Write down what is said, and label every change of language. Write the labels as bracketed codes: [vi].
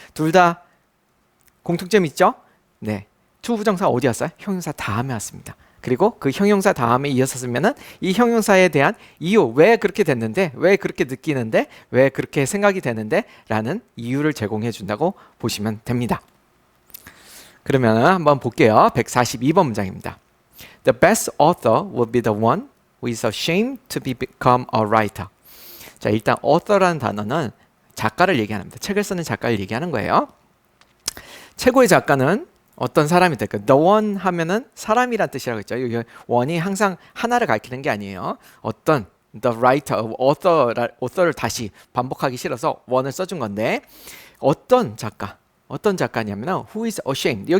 [ko] 둘 다 공통점 있죠? 네, 투부정사 어디 왔어요? 형용사 다음에 왔습니다. 그리고 그 형용사 다음에 이어서 쓰면은 이 형용사에 대한 이유, 왜 그렇게 됐는데, 왜 그렇게 느끼는데, 왜 그렇게 생각이 되는데 라는 이유를 제공해 준다고 보시면 됩니다. 그러면 한번 볼게요. 142번 문장입니다. [en] The best author will be the one who is ashamed to become a writer. [ko] 자, 일단 author라는 단어는 작가를 얘기합니다. 책을 쓰는 작가를 얘기하는 거예요. 최고의 작가는 어떤 사람이 될까? The one 하면은 사람이란 뜻이라고 했죠. one이 항상 하나를 가리키는 게 아니에요. 어떤 the writer, author를 다시 반복하기 싫어서 one을 써준 건데 어떤 작가냐면 who is ashamed.